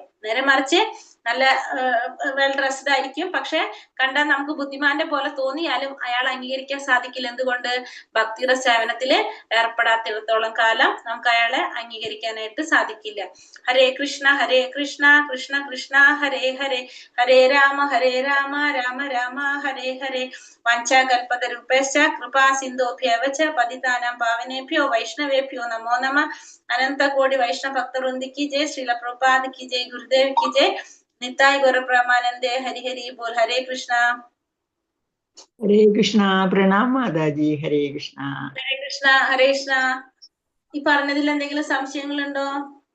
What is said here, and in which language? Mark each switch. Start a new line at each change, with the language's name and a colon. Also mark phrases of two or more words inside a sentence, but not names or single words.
Malayalam: നേരെ മറിച്ച് നല്ല
English: well dressed
Malayalam: ആയിരിക്കും, പക്ഷെ കണ്ടാൽ നമുക്ക് ബുദ്ധിമാന്റെ പോലെ തോന്നിയാലും അയാൾ അംഗീകരിക്കാൻ സാധിക്കില്ല. എന്തുകൊണ്ട്? ഭക്തിയുടെ സേവനത്തിൽ ഏർപ്പെടാത്തിടത്തോളം കാലം നമുക്ക് അയാളെ അംഗീകരിക്കാനായിട്ട് സാധിക്കില്ല.
Sanskrit: ഹരേ കൃഷ്ണ കൃഷ്ണ കൃഷ്ണ ഹരേ ഹരേ, ഹരേ രാമ രാമ രാമ ഹരേ ഹരേ. വാഞ്ചാകൽപതരുഭ്യശ്ച കൃപാ സിന്ധോഭ്യവ ച പതിതാനാം പാവനേഭ്യോ വൈഷ്ണവേഭ്യോ നമോ നമഃ.
Hindi: अनन्त कोटि वैष्णव भक्तवृन्दि की जय, श्रील प्रभुपाद की जय, गुरुदेव की जय, निताय गौर ब्रह्मानंदे, हरि हरि बोल.
Sanskrit: हरे कृष्णा
Hindi: प्रणाम माताजी.
Sanskrit: हरे कृष्णा हरे कृष्णा.
Malayalam: ഈ പറഞ്ഞതിൽ എന്തെങ്കിലും സംശയങ്ങളുണ്ടോ?